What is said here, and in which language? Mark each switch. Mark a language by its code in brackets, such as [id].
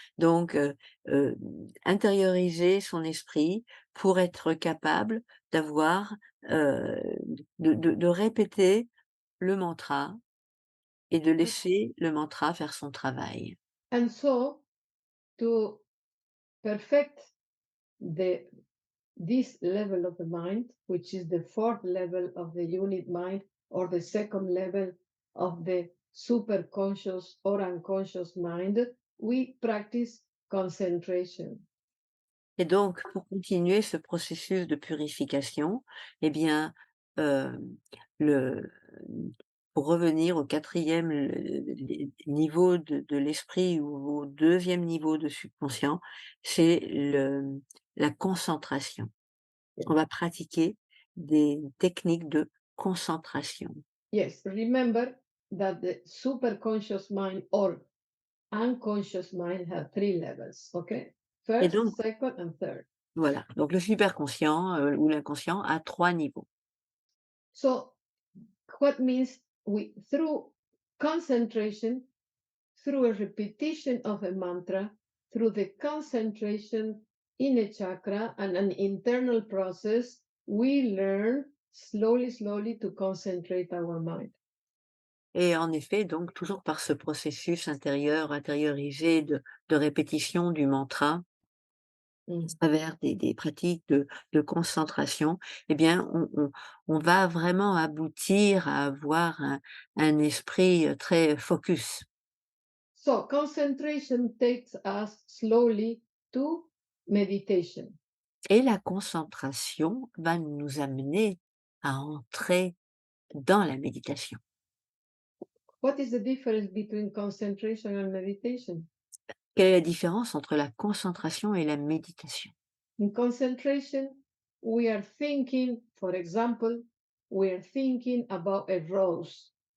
[fr] Donc, intérioriser son esprit pour être capable d'avoir, heu, de répéter le mantra et de laisser le mantra faire son travail. [en] And so to perfect the this level of the mind, which is the fourth level of the unit mind or the second level of the superconscious or unconscious mind, we practice concentration. [fr] Et donc, pour continuer ce processus de purification, eh bien, hem, le pour revenir au quatrième niveau de l'esprit ou au deuxième niveau de subconscient, c'est la concentration. On va pratiquer des techniques de concentration. [en] Yes, remember that the superconscious mind or unconscious mind have three levels, okay? [fr] Et [en] First, [fr] donc [en] second, and third. [fr] voilà, donc le superconscient, ou l'inconscient a 3 niveaux. [en] So, what means we, through concentration, through a repetition of a mantra, through the concentration in a chakra and an internal process, we learn slowly, slowly to concentrate our mind. [fr] Et en effet, donc toujours par ce processus intérieur, intériorisé de répétition du mantra, Mm. à travers des pratiques de concentration, eh bien, on va vraiment aboutir à avoir un esprit, très focus. [en] So concentration takes us slowly to meditation. [fr] Et la concentration va nous amener à entrer dans la méditation. [en] What is the difference between concentration and meditation? [fr] Quelle est la différence entre la concentration et la méditation? [en] In concentration, we are thinking, for example, we are thinking about a rose.